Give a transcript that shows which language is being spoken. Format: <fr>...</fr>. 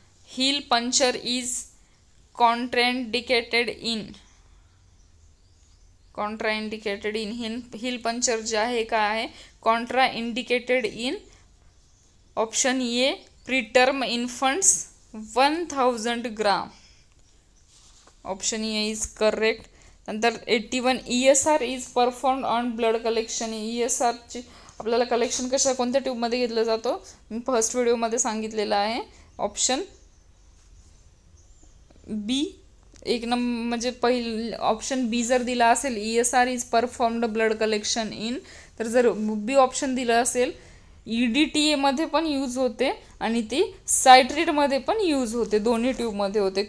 <en>heel puncture is contraindicated in, contraindicated in heel puncture</en> <mr>जे आहे काय आहे,</mr> <en>Contraindicated in. Option A preterm infants 1000 gram, option A is correct. नंतर 81 ESR is performed on blood collection.</en> <mr>ESRची आपल्याला collection कोणत्या ट्यूबमध्ये घेतलं जातो, मी फर्स्ट व्हिडिओमध्ये सांगितलेलं आहे. ऑप्शन बी एक म्हणजे ऑप्शन बी जर दिला असेल</mr> <en>ESR is performed blood collection in,</en> <mr>तर जर बी ऑप्शन दिलं असेल EDTA मध्ये पण यूज होते आणि ती सायट्रेटमध्ये पण यूज होते, दोन्ही ट्यूबमध्ये होते.</mr>